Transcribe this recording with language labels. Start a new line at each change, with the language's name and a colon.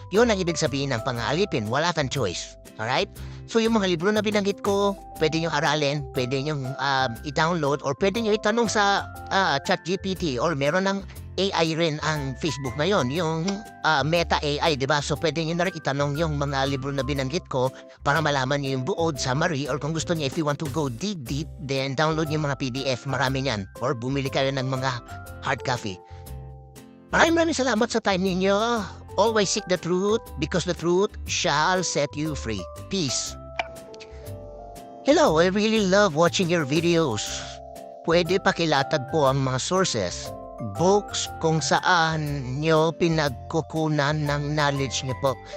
Filipino: Yun ang ibig sabihin ng pangaalipin. Wala kang choice. Alright? So yung mga libro na binanggit ko, pwede nyo aralin, pwede nyo i-download, or pwede nyo itanong sa ChatGPT, or meron ng AI rin ang Facebook ngayon, yung Meta AI, diba? So pwede nyo na rin itanong yung mga libro na binanggit ko para malaman nyo yung buod, summary, or kung gusto nyo,
English: if you want to go deep,
Filipino: then download yung mga PDF, marami yan. Or bumili kayo ng mga hard copy. Maraming salamat sa time ninyo.
English: Always seek the truth because the truth shall set you free. Peace. Hello, I really love watching your videos.
Filipino: Pwede pakilatag po ang mga sources, books kung saan nyo pinagkukunan ng knowledge nyo po.